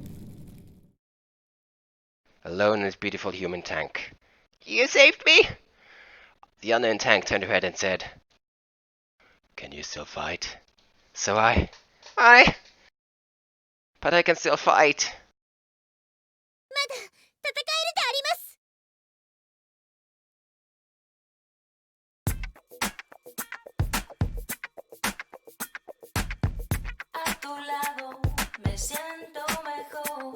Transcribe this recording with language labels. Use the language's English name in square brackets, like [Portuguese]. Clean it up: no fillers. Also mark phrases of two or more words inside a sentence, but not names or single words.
[English] A lone and beautiful human tank. You saved me? The unknown tank turned her head and said, "Can you still fight?" So but I can still fight. [Japanese] まだ戦えるであります。 [Spanish] A tu lado me siento mejor.